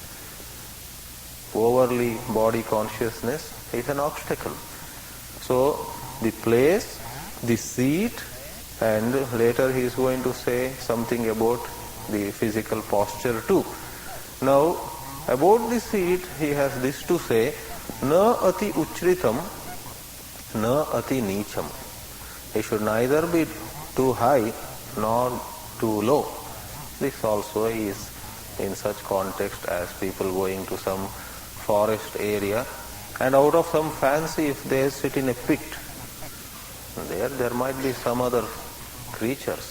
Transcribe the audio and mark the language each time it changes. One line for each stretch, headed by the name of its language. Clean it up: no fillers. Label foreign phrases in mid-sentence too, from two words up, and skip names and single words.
English: Overly body consciousness is an obstacle. So the place, the seat, and later he is going to say something about the physical posture too. Now, about the seat, he has this to say,
Sanskrit: न अति उच्छ्रितम्, न अति नीचम्.
English: It should neither be too high nor too low. This also is in such context as people going to some forest area, and out of some fancy, if they sit in a pit, there might be some other creatures.